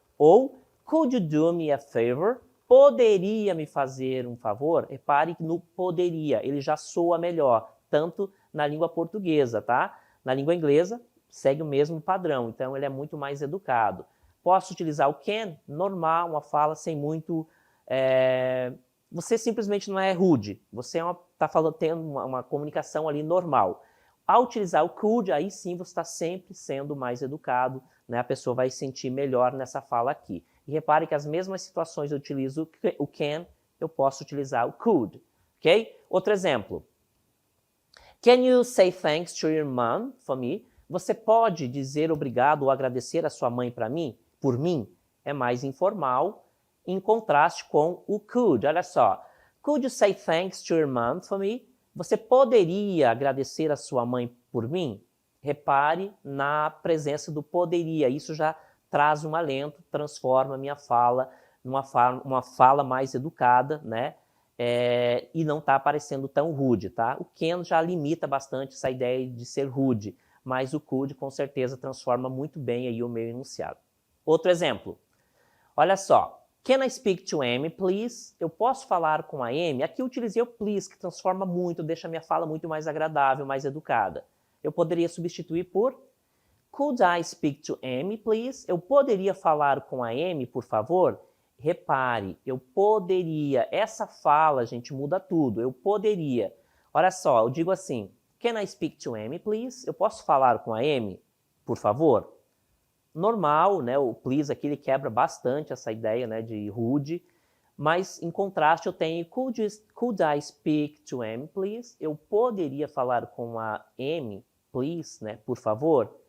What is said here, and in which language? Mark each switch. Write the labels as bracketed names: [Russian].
[English] Ou, could you do me a favor? [Portuguese] Poderia me fazer um favor? Repare que no poderia, ele já soa melhor, tanto na língua portuguesa, tá? Na língua inglesa, segue o mesmo padrão, então ele é muito mais educado. Posso utilizar o can, normal, uma fala sem muito... Você simplesmente não é rude, você está tendo uma comunicação ali normal. Ao utilizar o could, aí sim você está sempre sendo mais educado, né? A pessoa vai se sentir melhor nessa fala aqui. E repare que as mesmas situações eu utilizo o can, eu posso utilizar o could, ok? Outro exemplo. [English] Can you say thanks to your mom for me? [Portuguese] Você pode dizer obrigado ou agradecer a sua mãe por mim? É mais informal, em contraste com o could. Olha só. [English] Could you say thanks to your mom for me? [Portuguese] Você poderia agradecer a sua mãe por mim? Repare na presença do poderia. Isso já traz um alento, transforma a minha fala numa fala mais educada, né? E não está parecendo tão rude, tá? O can já limita bastante essa ideia de ser rude, mas o could com certeza transforma muito bem aí o meu enunciado. Outro exemplo. Olha só. [English] Can I speak to Amy, please? [Portuguese] Eu posso falar com a Amy? Aqui eu utilizei o please, que transforma muito, deixa a minha fala muito mais agradável, mais educada. Eu poderia substituir por [English] Could I speak to Amy, please? [Portuguese] Eu poderia falar com a Amy, por favor? Repare, eu poderia. Essa fala, gente, muda tudo. Eu poderia. Olha só, eu digo assim, [English] Can I speak to Amy, please? [Portuguese] Eu posso falar com a Amy, por favor? Normal, né? O please aqui ele quebra bastante essa ideia, né, de rude, mas em contraste eu tenho [English] could I speak to Amy, please? [Portuguese] Eu poderia falar com a Amy, please, né, por favor?